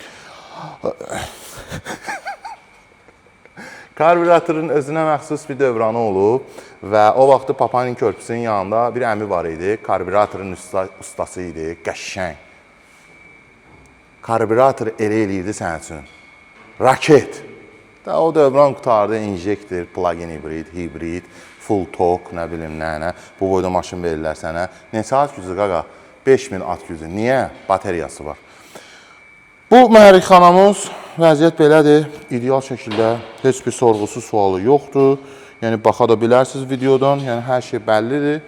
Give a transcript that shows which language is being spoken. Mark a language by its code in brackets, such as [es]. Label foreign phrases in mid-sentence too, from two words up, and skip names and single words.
[az] Karbüratorun özünə məxsus bir dövranı olub və o vaxtı Papanin körpüsünün yanında bir əmi var idi. Karbüratorun ustası idi, qəşşəng. Karbürator elə eləyirdi sənin üçün. Raket. O dövran qutardı, injektor, [en] plug-in hibrid, full torque, [az] nə bilim, nə. Bu boyda maşın verirlər sənə. Neçə at gücü, qaqa? 5000 at gücü. Niyə? Bateriyası var. Bu mühərrikxanamız vəziyyət belədir. İdeal şəkildə heç bir sorğusu sualı yoxdur. Yəni, baxa da bilərsiniz videodan. Yəni, hər şey bəllidir.